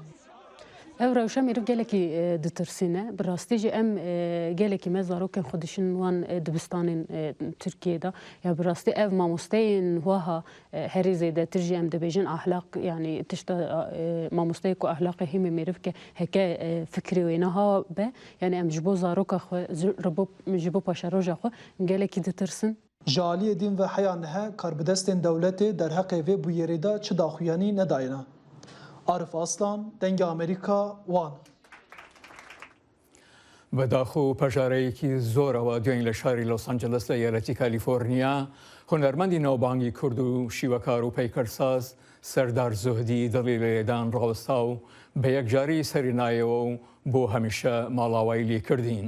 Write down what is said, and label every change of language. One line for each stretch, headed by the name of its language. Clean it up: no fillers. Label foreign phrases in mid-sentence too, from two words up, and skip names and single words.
Kurdish: Ev rewşa mêriv gelekî ditirsîne bi rastî jî em gelekî me zarokên xwe dişin wan dibistanên Tirkiyê da ya bi rastî ev mamosteyên wiha herî zêdetir jî em dibêjin ahlak yani tişta mamosteyê ku ahlaqê hîmê mêriv ke heke fikrê wê neha be yani em ji bo zaroka xwe ji bo paşeroja xwe gelekî ditirsin. Ji aliyê dîn ve heya nehe karbidestên dewletê derheqê vê bûyerê da çi daxuyanî nedayine. Arif Aslan, Dengê Amerîka, Wan.
Central Kurdish: بەداخۆ پەژارەیەکی زۆرەوە دوێن لە شاری لۆس ئەنجلس لە یارەتی کالیفۆرنیا هونەرمەندی ناوبانگی کورد و شیوەکار و پەیکەرساز سەردار زوهدی دڵی لێدان ڕاوەستا و بە یەکجاری سەرینایەوە و بۆ هەمیشە ماڵاوای لێکردین.